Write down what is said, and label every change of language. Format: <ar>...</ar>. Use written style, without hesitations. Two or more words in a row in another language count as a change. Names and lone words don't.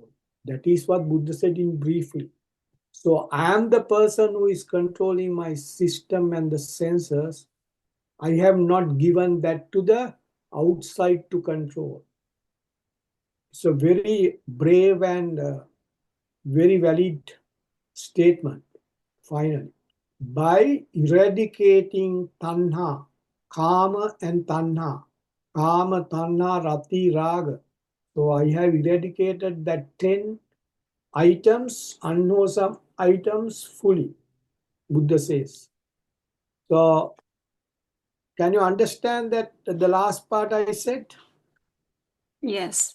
<en>That is what Buddha said in briefly. So I am the person who is controlling my system and the senses. I have not given that to the outside to control. It's a very brave and very valid statement, finally. By eradicating</en> <pi>tanha, kama and tanha, kama, tanha, rati, raga.</pi> <en>So I have eradicated that 10 items, unwholesome items fully, Buddha says. So can you understand that the last part I said? Yes.</en>